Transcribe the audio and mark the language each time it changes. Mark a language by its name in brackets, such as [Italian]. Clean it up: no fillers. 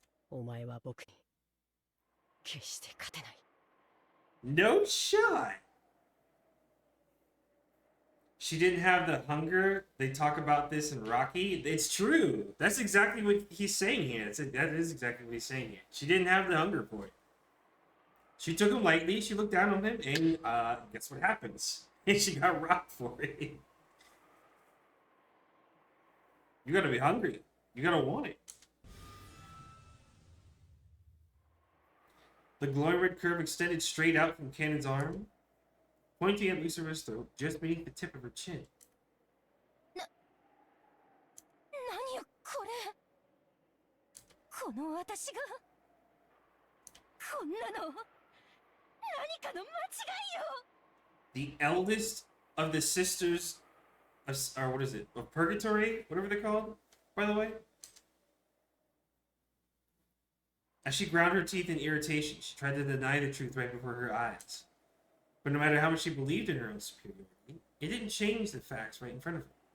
[Japanese] お前は僕に決して勝てない。 [English] No shot! She didn't have the hunger. They talk about this in Rocky. It's true. That's exactly what he's saying here. That is exactly what he's saying here. She didn't have the hunger for it. She took him lightly. She looked down on him, and guess what happens? She got rocked for it. You gotta be hungry. You gotta want it. The glowing red curve extended straight out from Canon's arm, pointing at Lucifer's throat just beneath the tip of her chin. [Japanese] 何よこれ？この私がこんなの何かの間違いよ。 [English] The eldest of the sisters, or what is it, of Purgatory, whatever they're called, by the way. As she ground her teeth in irritation, she tried to deny the truth right before her eyes. But no matter how much she believed in her own superiority, it didn't change the facts right in front of her.